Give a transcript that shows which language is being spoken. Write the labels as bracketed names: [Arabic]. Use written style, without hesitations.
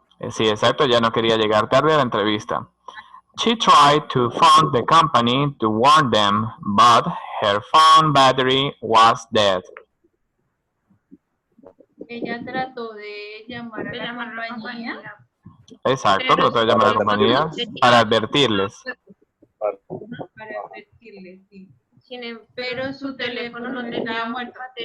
[Spanish] Sí, exacto, ya no quería llegar tarde a la entrevista. [English] She tried to phone the company to warn them, but her phone battery was dead. [Spanish] Ella trató de llamar a la compañía. Exacto, trató de llamar a la compañía para advertirles. Para advertirles, sí. Pero su teléfono no tenía muerto,